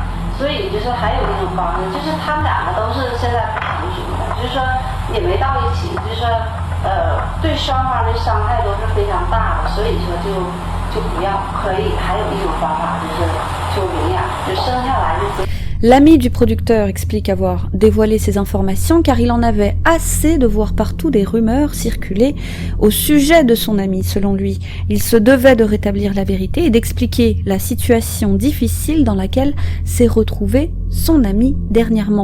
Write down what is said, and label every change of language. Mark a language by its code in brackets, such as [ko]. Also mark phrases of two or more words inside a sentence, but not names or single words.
[zh] 所以就是还有一种方式，就是他们两个都是现在不成熟的，就是说也没到一起，就是说对双方的伤害都是非常大的，所以说就不要。可以还有一种方法就领养，就生下来就。 [fr] L'ami du producteur explique avoir dévoilé ces informations car il en avait assez de voir partout des rumeurs circuler au sujet de son ami. Selon lui, il se devait de rétablir la vérité et d'expliquer la situation difficile dans laquelle s'est retrouvé son ami dernièrement.